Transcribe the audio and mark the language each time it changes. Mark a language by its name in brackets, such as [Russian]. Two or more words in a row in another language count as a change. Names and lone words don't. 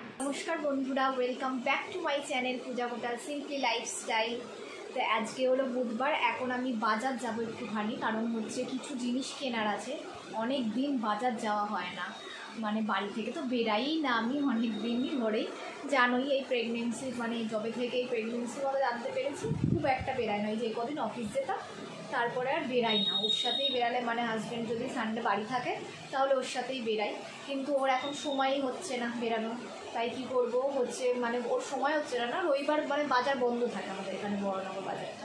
[Bangla] নমস্কার বন্ধুরা [English] welcome back to my channel पूजा कोटाल सिम्पली लाइफस्टाइल। [Bangla] তো আজ কে হলো বুধবার এখন আমি বাজার যাবো একটুখানি কারণ হচ্ছে কিছু জিনিস কেনার আছে। অনেক দিন বাজার যাওয়া হয় না, মানে বাড়ি থেকে তো বেরাই না আমি অনেক দিনই ধরেই জানোই এই প্রেগন্যান্সি মানে জবে থেকে এই প্রেগন্যান্সি বলে জানতে পেরেছি খুব একটা বেরাই না। এই যে কদিন অফিস যেতাম তারপরে আর বেরাই না, ওর সাথেই বেরালে মানে হাজব্যান্ড যদি সানডে বাড়ি থাকে তাহলে ওর সাথেই বেরাই, কিন্তু ওর এখন সময়ই হচ্ছে না বেরানো। তাই কি করব হচ্ছে মানে ওর সময় হচ্ছে না, রবিবার মানে বাজার বন্ধ থাকে আমাদের এখানে বড়নগর বাজারটা।